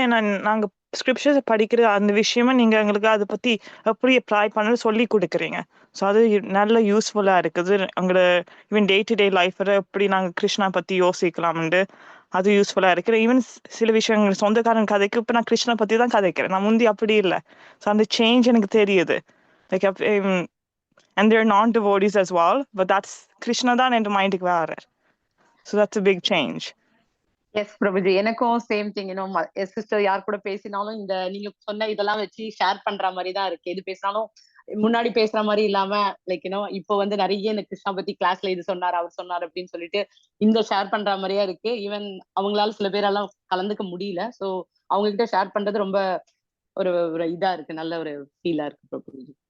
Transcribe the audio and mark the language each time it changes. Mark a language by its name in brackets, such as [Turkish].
[Tamil] ஏன்னா நாங்க ஸ்கிரிப்சர்ஸ் படிக்கிற அந்த விஷயமா நீங்க எங்களுக்கு அதை பத்தி எப்படி அப்ளை பண்ண சொல்லி கொடுக்குறீங்க. ஸோ அது நல்ல யூஸ்ஃபுல்லா இருக்குது. எங்களோட ஈவன் டே டு டே லைஃப்ல எப்படி நாங்க கிருஷ்ணா பத்தி யோசிக்கலாம்னு அது யூஸ்ஃபுல்லா இருக்கு. ஈவன் சில விஷயங்கள் சொந்தக்காரன் கதைக்கு இப்ப நான் கிருஷ்ணா பத்தி தான் கதைக்கிறேன். நான் முந்தி அப்படி இல்லை. ஸோ அந்த சேஞ்ச் எனக்கு தெரியுது. [English] like and they're non-devotees as well, but that's Krishna [Tamil] தான் என் மைண்டுக்கு வரார். [English] So that's a big change. [Tamil] S Prabhuji, எனக்கும் சேம் திங். சிஸ்டர் யார் கூட பேசினாலும் இந்த நீங்க சொன்ன இதெல்லாம் வச்சு ஷேர் பண்ற மாதிரி தான் இருக்கு. எது பேசினாலும் முன்னாடி பேசுற மாதிரி இல்லாம லைக் இப்போ வந்து நிறைய இந்த கிருஷ்ணா பத்தி கிளாஸ்ல இது சொன்னார் அவர் சொன்னார் அப்படின்னு சொல்லிட்டு இந்த ஷேர் பண்ற மாதிரியா இருக்கு. ஈவன் அவங்களால சில பேரெல்லாம் கலந்துக்க முடியல. ஸோ அவங்க கிட்ட ஷேர் பண்றது ரொம்ப ஒரு இதா இருக்கு, நல்ல ஒரு ஃபீலா இருக்கு பிரபுஜி.